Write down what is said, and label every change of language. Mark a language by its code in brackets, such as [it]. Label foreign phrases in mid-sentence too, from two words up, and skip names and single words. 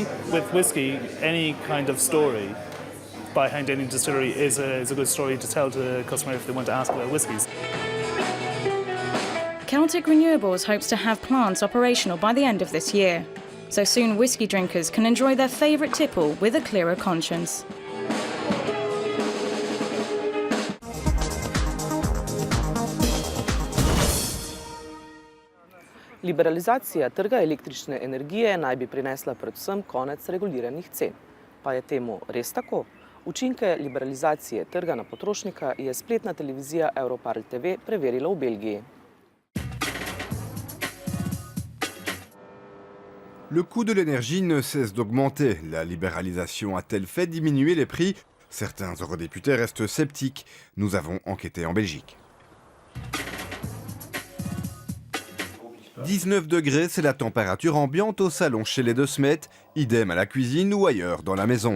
[en] With whisky, any kind of story behind any distillery is a good story to tell to the customer if they want to ask about whiskies. Celtic Renewables hopes to have plants operational by the end of this year, so soon whisky drinkers can enjoy their favourite tipple with a clearer conscience. [sl] Liberalizacija trga električne energije naj bi prinesla predvsem konec reguliranih cen. Pa je temu res tako? Učinke liberalizacije trga na potrošnika je spletna televizija Evroparl TV preverila v Belgiji. [fr] Le coût de l'énergie ne cesse d'augmenter. La libéralisation a-t-elle fait diminuer les prix? Certains eurodéputés restent sceptiques. Nous avons enquêté en Belgique. 19 degrés, c'est la température ambiante au salon chez les 2 Smet, idem à la cuisine ou ailleurs dans la maison.